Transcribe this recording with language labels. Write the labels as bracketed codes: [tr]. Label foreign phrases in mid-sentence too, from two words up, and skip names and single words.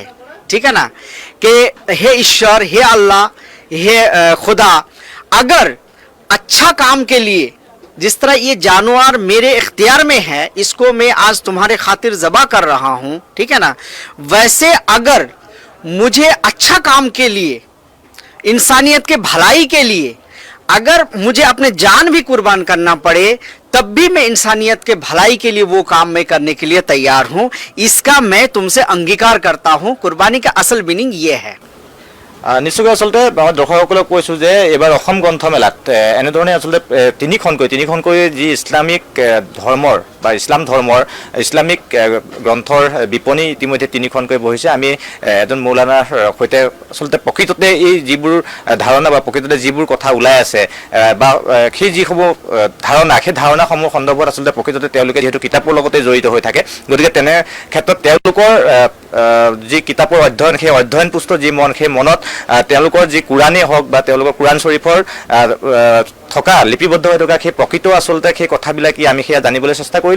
[hi] ठीक है ना, कि हे ईश्वर, हे अल्लाह, हे खुदा, अगर अच्छा काम के लिए जिस तरह ये जानवर मेरे इख्तियार में है, इसको मैं आज तुम्हारे खातिर ज़बह कर रहा हूँ, ठीक है ना, वैसे अगर मुझे अच्छा काम के लिए, इंसानियत के भलाई के लिए अगर मुझे अपने जान भी कुर्बान करना पड़े तब भी मैं इंसानियत के भलाई के लिए वो काम मैं करने के लिए तैयार हूँ। इसका मैं तुमसे अंगीकार करता हूँ। कुर्बानी का असल मीनिंग ये है। [as] নিশ্চয়কৈ আচলতে মই দৰ্শকসকলক কৈছোঁ যে এইবাৰ অসম গ্ৰন্থমেলাত এনেধৰণে আচলতে তিনিখনকৈ যি ইছলামিক ধৰ্মৰ বা ইছলাম ধৰ্মৰ ইছলামিক গ্ৰন্থৰ বিপণী ইতিমধ্যে তিনিখনকৈ বহিছে। আমি এজন মৌলানাৰ সৈতে আচলতে প্ৰকৃততে এই যিবোৰ ধাৰণা বা প্ৰকৃততে যিবোৰ কথা ওলাই আছে বা সেই যিসমূহ ধাৰণা, সেই ধাৰণাসমূহ সন্দৰ্ভত আচলতে প্ৰকৃততে তেওঁলোকে যিহেতু কিতাপৰ লগতে জড়িত হৈ থাকে, গতিকে তেনে ক্ষেত্ৰত তেওঁলোকৰ যি কিতাপৰ অধ্যয়ন, সেই অধ্যয়নপুষ্ট যি মন, সেই মনত তেওঁলোকৰ যি কুৰাণেই হওক বা তেওঁলোকৰ কুৰাণ শ্বৰীফৰ থকা লিপিবদ্ধ হৈ থকা সেই প্ৰকৃত আচলতে সেই কথাবিলাক আমি সেয়া জানিবলৈ চেষ্টা কৰিলোঁ।